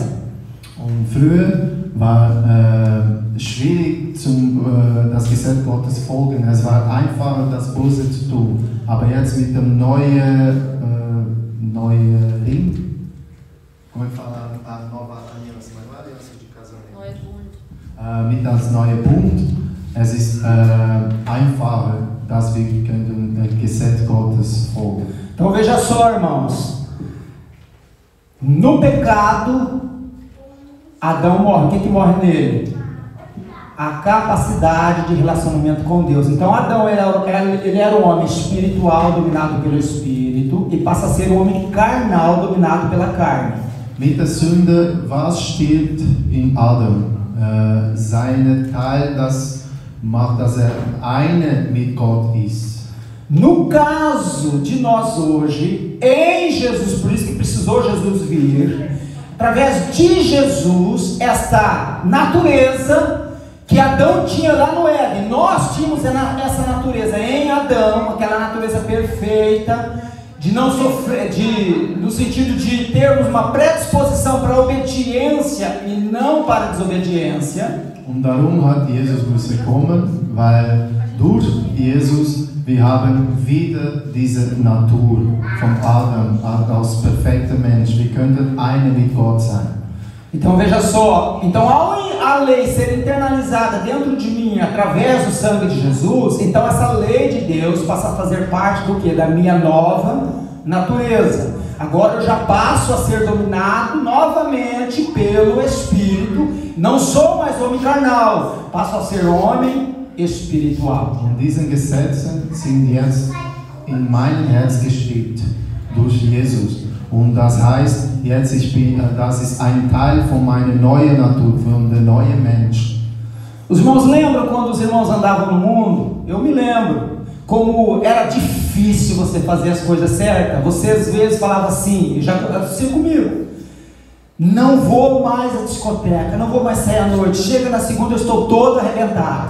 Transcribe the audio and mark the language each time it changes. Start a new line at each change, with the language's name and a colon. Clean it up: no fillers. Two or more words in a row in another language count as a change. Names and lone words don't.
German: Und früher war schwierig das Gesetz Gottes folgen. Es war einfacher, das Böse zu tun. Aber jetzt mit dem neuen Ring,
Portuguese: como é que fala a nova aliança? Não é aliança de casamento.
German: Mit das neue Bund, es ist einfacher, dass wir dem Gesetz Gottes folgen.
Portuguese: Então veja só, irmãos, no pecado Adão morre. O que morre nele? A capacidade de relacionamento com Deus. Então Adão ele era um homem espiritual dominado pelo Espírito e passa a ser um homem carnal dominado pela carne.
German: Mit der Sünde, was stirbt in Adam? Seine Teil, das macht, dass eine mit Gott ist.
Portuguese: No caso de nós hoje, em Jesus, por isso que precisou Jesus vir, através de Jesus, esta natureza que Adão tinha lá no Éden, nós tínhamos essa natureza em Adão, aquela natureza perfeita, de não sofrer, no sentido de termos uma predisposição para a obediência e não para a desobediência.
German: Und darum hat Jesus müssen kommen, weil durch Jesus wir haben wieder diese Natur von Adam als perfekter Mensch. Wir könnten eine mit Gott sein.
Portuguese: Então veja só, então ao a lei ser internalizada dentro de mim através do sangue de Jesus, então essa lei de Deus passa a fazer parte do que? Da minha nova natureza. Agora eu já passo a ser dominado novamente pelo Espírito, não sou mais homem carnal, passo a ser homem espiritual.
German: Und diese Gesetze sind jetzt in meinem Herz geschrieben durch Jesus. Und das heißt, jetzt das ist ein Teil von meiner neuen Natur, von der neuen Mensch.
Portuguese: Os irmãos lembram quando os irmãos andavam no mundo? Eu me lembro como era difícil você fazer as coisas certas. Você às vezes falava assim, já aconteceu comigo: não vou mais à discoteca, não vou mais sair à noite. Chega na segunda, eu estou todo arrebentado.